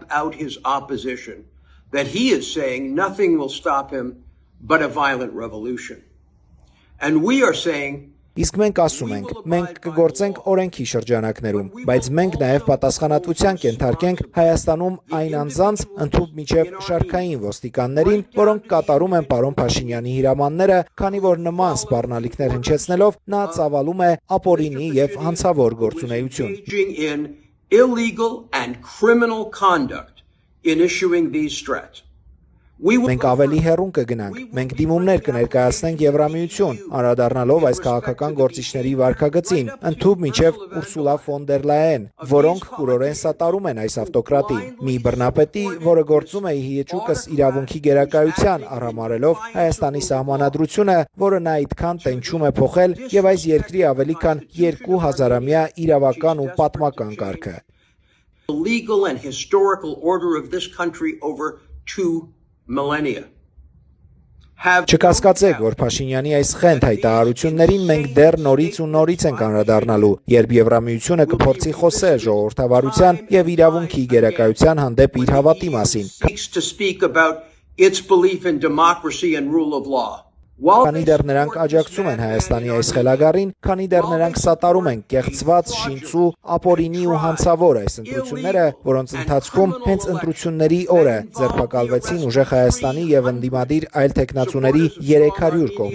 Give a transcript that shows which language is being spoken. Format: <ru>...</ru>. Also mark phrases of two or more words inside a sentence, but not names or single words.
<en>That he is saying nothing will stop him but a violent revolution. And we are saying</en> <hy>Իսկ մենք ասում ենք, մենք կգործենք օրենքի շրջանակներում, բայց մենք նաև պատասխանատվության կենթարկենք Հայաստանում այն անձանց ընդհանուր միջև շարքային ոստիկաններին, որոնք կատարում են պարոն Փաշինյանի հրամանները, քանի որ նման սպառնալիքներ հնչեցնելով նա ծավալում է ապօրինի եւ հանցավոր գործունեություն։</hy> <en>Illegal and criminal conduct in issuing these threats.</en> <hy>Մենք ավելի հեռուն կգնանք, մենք դիմումներ կներկայացնենք Եվրամիություն, անդրադառնալով այս քաղաքական գործիչների վարքագծին, ընդհանուր միջև Ուրսուլա ֆոն դեր Լայեն, որոնք կուրորեն սատարում են այս ավտոկրատին, մի բռնապետի, որը գործում է հիեճուկս իրավունքի գերակայության, արհամարելով Հայաստանի սահմանադրությունը, որը նա այդքան տենչում է փոխել եւ այս երկրի ավելի քան 2000-ամյա իրավական ու պատմական կարգը։</hy> <en>The legal and historical order of this country over 2 millennia.</en> <hy>Չկասկածեք, որ Փաշինյանի այս խենթ հայտարարություններին մենք դեռ նորից ու նորից ենք անդրադառնալու, երբ Եվրամիությունը կփորձի խոսել ժողովրդավարության եւ իրավունքի գերակայության հանդեպ իր հավատի մասին։ Քանի դեռ նրանք աջակցում են Հայաստանի այս խելագարին, քանի դեռ նրանք սատարում են կեղծված, շինծու, ապօրինի ու հանցավոր այս ընտրությունները, որոնց ընթացքում հենց ընտրությունների օրը ձերբակալվեցին ուժեղ Հայաստանի եւ ընդդիմադիր այլ թեկնածուների 300</hy>